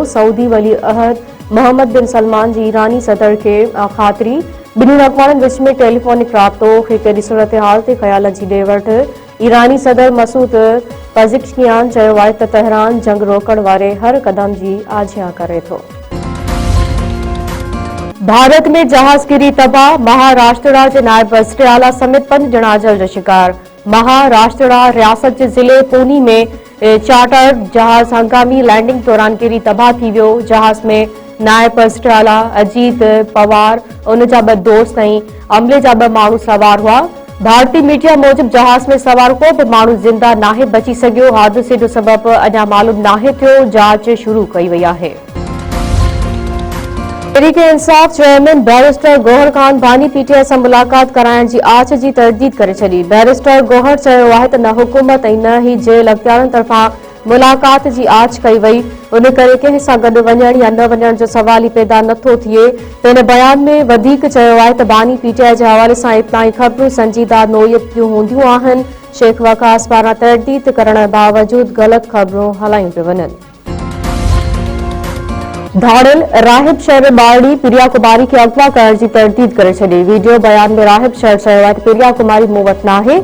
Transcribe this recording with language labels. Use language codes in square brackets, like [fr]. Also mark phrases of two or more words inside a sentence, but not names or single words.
[sd] सऊदी वली अहद मोहम्मद बिन सलमान जी ईरानी सदर के ख़ातिरी। ॿिन्हिनि अक़वामनि विच में टेलीफोनिक राब्तो। हिकड़ी सूरत हाल ते ख़यालनि जी ॾे वठि। ईरानी सदर मसूद पज़ेश्कियान चयो आहे त तहरान जंग रोकण वारे हर कदम की आजियां करे थो। भारत में जहाज किरी तबाह। महाराष्ट्र के नायब वज़ीर आला समेत 5 ॼणा अजल जो शिकार। महाराष्ट्र रियासत के ज़िले पूनी में चार्टर जहाज हंगामी लैंडिंग दौरान किरी तबाह थी वियो। जहाज में नायब वज़ीर आला अजीत पवार, उन जा 2 दोस्त ऐं अमले जा 2 माण्हू सवार हुआ। भारतीय मीडिया मूजिब जहाज में सवार को भी माण्हू जिंदा नाहे बची सघियो। हादसे जो सबब अञा मालूम नाहे थियो। जांच शुरू कई वई आहे। तहरीक इंसाफ चेयरमैन बैरिस्टर गौहर खान बानी PTI से मुलाकात कराइण की आछ की तरदीद करे छॾी। बैरिस्टर गौहर चयो आहे त न हुकूमत ऐं न ही जेल अख़्तियारनि तरफ़ां मुलाकात की आछ कई वई। उन करे कंहिं सां गॾु वञण या न वञण जो सवाल ही पैदा नथो थिए। हिन बयान में वधीक चयो आहे त बानी PTI के हवाले से इब्ताई ख़बरूं संजीदा नोयत जूं हूंदियूं आहिनि। शेख वकास पारां तरदीद करण बावजूद ग़लत ख़बरूं हलायूं पियूं वञनि। धाड़ियल राहिब शहर बाड़ी प्रिया कुमारी के अगवा करण की तरदीद करे छॾी। वीडियो बयान में राहिब शहर चयो आहे त प्रिया कुमारी मूं वटि नाहे।